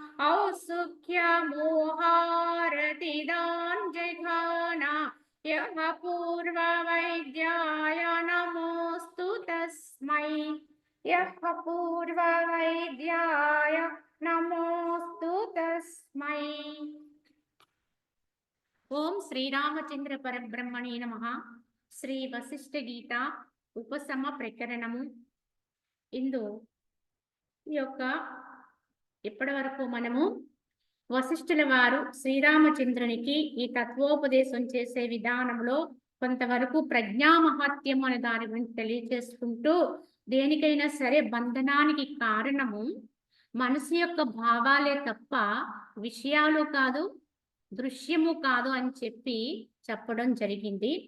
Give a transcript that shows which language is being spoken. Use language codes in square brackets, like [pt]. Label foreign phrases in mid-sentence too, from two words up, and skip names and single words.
[sa] औत्सुक्यमोहारतिदान् जघाना यः पूर्ववैद्याय नमोऽस्तु तस्मै यः पूर्ववैद्याय नमोऽस्तु तस्मै। ఓం శ్రీరామచంద్ర పరబ్రహ్మణే నమః. [te] శ్రీ వశిష్ఠ గీత ఉపశమ ప్రకరణము. ఇందు ఈ యొక్క ఇప్పటి వరకు మనము వశిష్ఠుల వారు శ్రీరామచంద్రునికి ఈ తత్వోపదేశం చేసే విధానంలో కొంతవరకు ప్రజ్ఞా మహాత్యం అనే దాని గురించి తెలియజేసుకుంటూ, దేనికైనా సరే బంధనానికి కారణము మనసు యొక్క భావాలే తప్ప విషయాలు కాదు, దృశ్యము కాదు అని చెప్పడం జరిగింది.